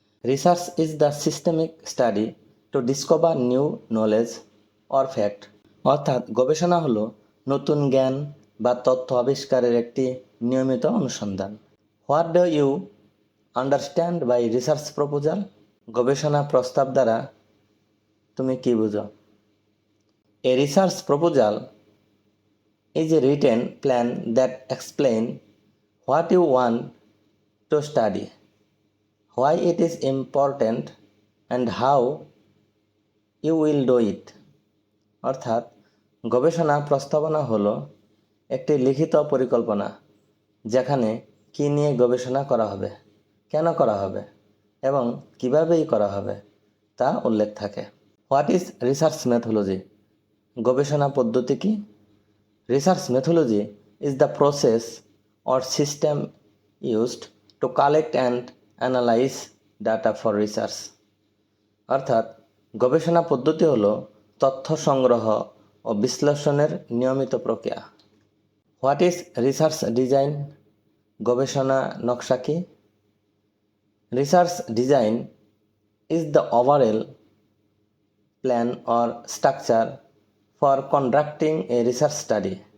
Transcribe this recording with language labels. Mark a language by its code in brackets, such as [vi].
[en] Research is the systemic study to discover new knowledge or fact. [bn] অর্থাৎ গবেষণা হলো নতুন জ্ঞান বা তথ্য আবিষ্কারের একটি নিয়মিত অনুসন্ধান। [en] What do you understand by research proposal? [bn] গবেষণা প্রস্তাব দ্বারা তুমি কি বুঝো? [en] A research proposal is a written plan that explains what you want to study, why it is important, and how you will do it. [bn] অর্থাৎ গবেষণা প্রস্তাবনা হলো একটি লিখিত পরিকল্পনা যেখানে কী নিয়ে গবেষণা করা হবে, কেন করা হবে এবং কীভাবেই করা হবে তা উল্লেখ থাকে। [en] What is research methodology? [bn] গবেষণা পদ্ধতি কি? [en] Research methodology is the process or system used to collect and analyze data for research. [bn] অর্থাৎ গবেষণা পদ্ধতি হলো তথ্য সংগ্রহ ও বিশ্লেষণের নিয়মিত প্রক্রিয়া। [en] What is research design? [bn] গবেষণা নকশা কি? [en] Research design is the overall plan or structure for conducting a research study.